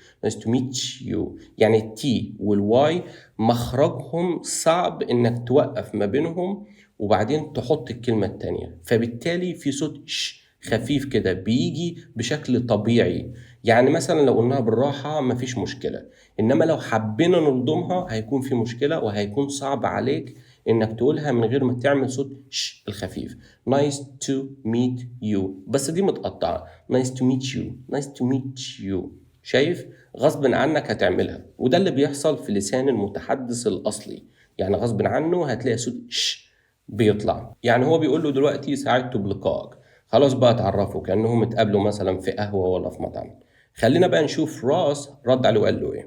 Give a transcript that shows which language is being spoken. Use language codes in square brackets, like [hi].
[en] nice to meet you [ar] يعني التي والواي مخرجهم صعب إنك توقف ما بينهم وبعدين تحط الكلمة التانية، فبالتالي في صوت خفيف كده بيجي بشكل طبيعي. يعني مثلا لو قلناها بالراحة مفيش مشكلة، إنما لو حبينا نلضمها هيكون في مشكلة وهيكون صعب عليك إنك تقولها من غير ما تعمل صوت ش الخفيف. [en] Nice to meet you، [ar] بس دي متقطعة. [en] Nice to meet you، nice to meet you. [ar] شايف؟ غصب عنك هتعملها، وده اللي بيحصل في لسان المتحدث الأصلي، يعني غصب عنه هتلاقي صوت ش بيطلع. يعني هو بيقول له دلوقتي سعدت بلقائك، خلاص بقى اتعرفوا كأنهم اتقابلوا مثلا في قهوة ولا في مطعم. خلينا بقى نشوف راس رد عليه وقال له ايه.